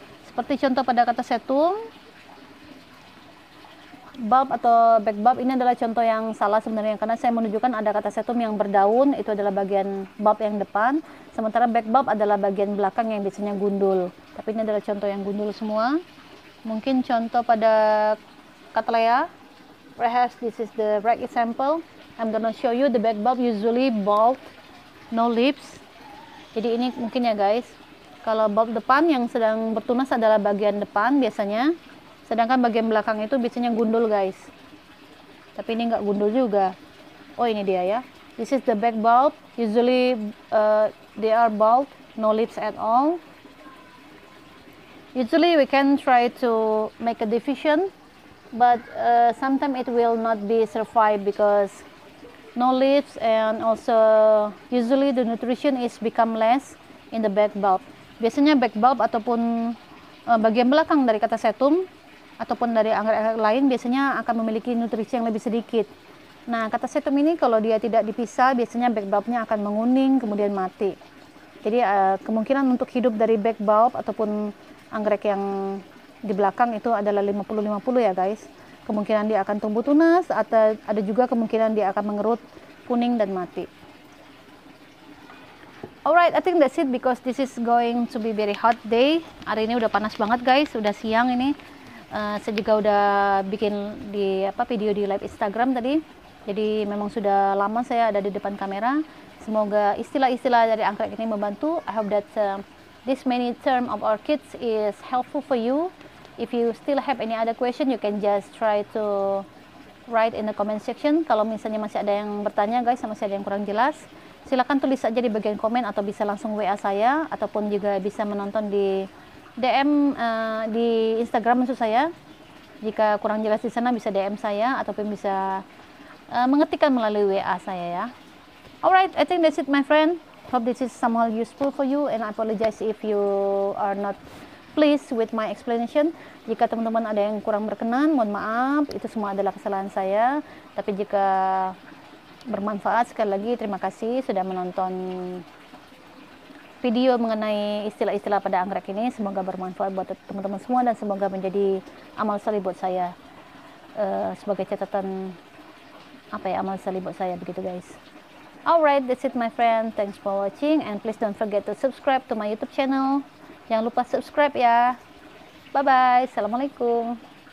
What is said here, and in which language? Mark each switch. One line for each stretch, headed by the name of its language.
Indonesian: Seperti contoh pada Catasetum, bulb atau back bulb ini adalah contoh yang salah sebenarnya, karena saya menunjukkan ada Catasetum yang berdaun, itu adalah bagian bulb yang depan, sementara back bulb adalah bagian belakang yang biasanya gundul. Tapi ini adalah contoh yang gundul semua. Mungkin contoh pada
English: Cattleya, perhaps this is the right example. I'm gonna show you the back bulb usually bald, no leaves.
Indonesian: Jadi ini mungkin ya guys, kalau bulb depan yang sedang bertunas adalah bagian depan biasanya, sedangkan bagian belakang itu biasanya gundul guys. Tapi ini nggak gundul juga. Oh, ini dia ya.
English: This is the back bulb, usually they are bald, no leaves at all. Usually we can try to make a division, but sometimes it will not be survive because no leaves, and also usually the nutrition is become less in the back bulb.
Indonesian: Biasanya back bulb ataupun bagian belakang dari Catasetum ataupun dari anggrek-anggrek lain biasanya akan memiliki nutrisi yang lebih sedikit. Nah, Catasetum ini kalau dia tidak dipisah, biasanya back bulbnya akan menguning kemudian mati. Jadi kemungkinan untuk hidup dari back bulb ataupun anggrek yang di belakang itu adalah 50-50 ya guys. Kemungkinan dia akan tumbuh tunas, atau ada juga kemungkinan dia akan mengerut, kuning, dan mati.
English: Alright, I think that's it because this is going to be very hot day.
Indonesian: Hari ini udah panas banget guys, udah siang ini. Saya juga udah bikin video di live Instagram tadi. Jadi memang sudah lama saya ada di depan kamera. Semoga istilah-istilah dari anggrek ini membantu.
English: I hope that this many term of orchids is helpful for you. If you still have any other question, you can just try to write in the comment section.
Indonesian: Kalau misalnya masih ada yang bertanya guys, masih ada yang kurang jelas, silakan tulis saja di bagian komen, atau bisa langsung WA saya, ataupun juga bisa menonton di DM di Instagram maksud saya. Jika kurang jelas di sana bisa DM saya ataupun bisa mengetikkan melalui WA saya ya. Alright, I think that's it my friend. Hope this is somehow useful for you and I apologize if you are not pleased with my explanation. Jika teman-teman ada yang kurang berkenan, mohon maaf, itu semua adalah kesalahan saya. Tapi jika bermanfaat, sekali lagi terima kasih sudah menonton video mengenai istilah-istilah pada anggrek ini. Semoga bermanfaat buat teman-teman semua dan semoga menjadi amal salih buat saya, sebagai catatan amal salih buat saya begitu guys.
English: Alright, that's it my friend. Thanks for watching and please don't forget to subscribe to my YouTube channel.
Indonesian: Jangan lupa subscribe ya.
English: Bye bye. Assalamualaikum.